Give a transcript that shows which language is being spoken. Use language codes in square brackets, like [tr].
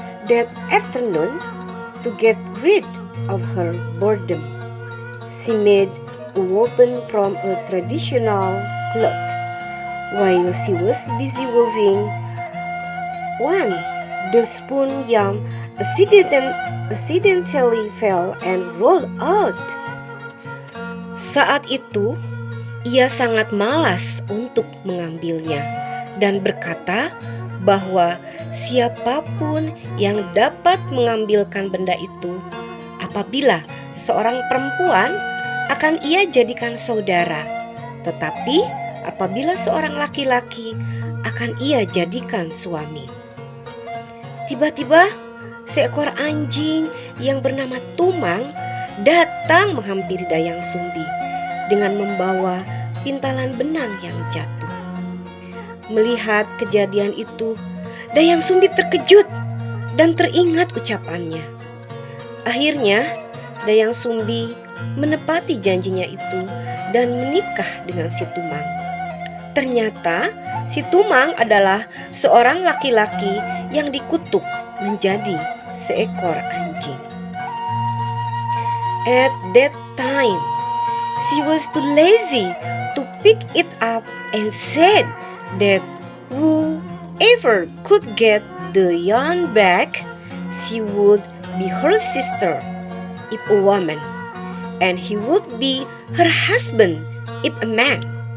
[en] That afternoon, to get rid of her boredom, she made a woven from a traditional cloth. While she was busy weaving, the spoon yam accidentally fell and rolled out. [id] Saat itu, Ia sangat malas untuk mengambilnya dan berkata bahwa siapapun yang dapat mengambilkan benda itu apabila seorang perempuan akan ia jadikan saudara, tetapi apabila seorang laki-laki akan ia jadikan suami. Tiba-tiba seekor anjing yang bernama Tumang datang menghampiri Dayang Sumbi dengan membawa pintalan benang yang jatuh. Melihat kejadian itu, Dayang Sumbi terkejut dan teringat ucapannya. Akhirnya Dayang Sumbi menepati janjinya itu dan menikah dengan si Tumang. Ternyata si Tumang adalah seorang laki-laki yang dikutuk menjadi seekor anjing. [en] At that time, she was too lazy to pick it up and said that whoever could get the yarn back, she would be her sister if a woman, and he would be her husband if a man.